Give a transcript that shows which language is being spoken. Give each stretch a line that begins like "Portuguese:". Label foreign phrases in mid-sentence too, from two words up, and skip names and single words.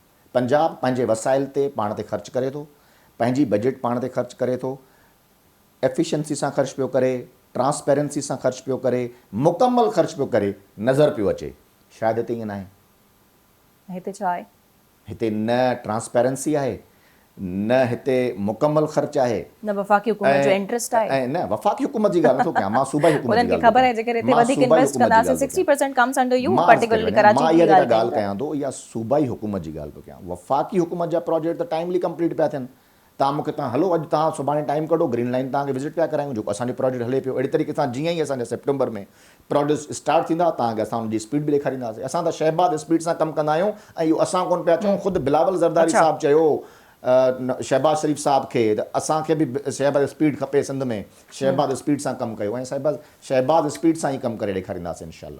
Sindhi: पंजाब पंहिंजे वसाइल ते पाण ते ख़र्च करे थो पंहिंजी बजट पाण ते ख़र्च करे थो एफिशिएंसी सां ख़र्च पियो करे ट्रांसपेरेंसी सां ख़र्च पियो करे मुकमल ख़र्च पियो करे नज़र पियो अचे। शायदि हिते ईअं न आहे। हिते छा आहे? हिते न ट्रांसपेरेंसी आहे न हिते मुकमल ख़र्च आहे न वफ़ाक़ी हुकूमत जो इंटरेस्ट आहे ऐं न वफ़ाक़ी हुकूमत जी ॻाल्हि नथो कयां मां सूबाई हुकूमत जी उन्हनि खे ख़बर आहे जेकर हिते वधीक इन्वेस्ट कंदासीं 60%
English: comes under you particularly
Sindhi: कराची मां जी इहा ॻाल्हि ॻाल्हि कयां थो इहा सूबाई हुकूमत जी ॻाल्हि पियो कयां। वफ़ाक़ी हुकूमत जा प्रोजेक्ट त
English: timely complete
Sindhi: पिया थियनि। तव्हां मूंखे तव्हां हलो अॼु तव्हां सुभाणे टाइम कढो ग्रीन लाइन तव्हांखे विज़िट पिया करायूं जेको असांजो प्रोजेक्ट हले पियो। अहिड़े तरीक़े सां जीअं ई असांजा सेप्टेंबर में
English: project start
Sindhi: थींदा तव्हांखे असां हुनजी स्पीड बि ॾेखारींदासीं। असां त शहबाद स्पीड सां कमु कंदा आहियूं ऐं इहो असां कोन पिया चऊं ख़ुदि बिलावल ज़रदारी साहब चयो शहबाज शरीफ़ साहब खे त असांखे बि शहबाद स्पीड खपे सिंध में शहबाद स्पीड सां कमु कयो ऐं शहबाद स्पीड सां ई कमु करे ॾेखारींदासीं इंशाअल्लाह।